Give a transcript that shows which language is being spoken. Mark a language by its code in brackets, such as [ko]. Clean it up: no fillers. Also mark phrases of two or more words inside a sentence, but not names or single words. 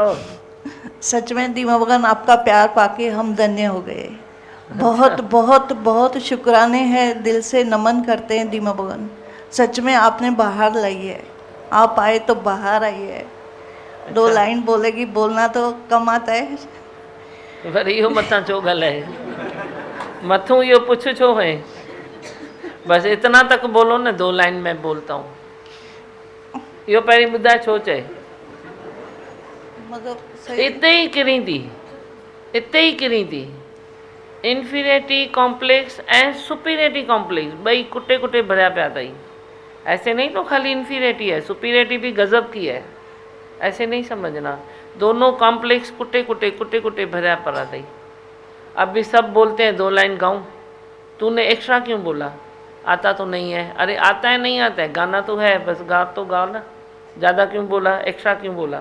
[hi] सच में दीमा भगवान आपका प्यार पाके हम धन्य हो गए। बहुत बहुत बहुत शुक्राने हैं, दिल से नमन करते हैं दीमा भगवान। सच में आपने बाहर लाई है, आप आए तो बाहर आई है। अच्छा। 2 लाइन बोलेगी, बोलना तो कम आता है। [sd] पर इहो मथां छो ॻाल्हाए, मथूं इहो पुछ छो है? [hi] बस इतना तक बोलो न, 2 लाइन में बोलता हूँ। [sd] इहो पहिरीं ॿुधाए छो चए? [hi] मतलब सही। [sd] इते ही किरी थी, इते ही किरी थी। [en] inferiority complex [sd] ऐं [en] superiority complex [sd] ॿई कुटे कुटे भरिया पिया अथई। [hi] ऐसे नहीं तो खाली इन्फीरियरिटी है, सुपीरियरिटी भी गज़ब की है, ऐसे नहीं समझना। [sd] दोनों कॉम्प्लेक्स कुटे कुटे भरिया पड़ा अथई। [hi] अब भी सब बोलते हैं 2 लाइन गाऊं, तूने एक्स्ट्रा क्यों बोला? आता तो नहीं है। अरे आता है नहीं आता है, गाना तो है, बस गा तो गाओ ना। ज़्यादा क्यों बोला, एक्स्ट्रा क्यों बोला?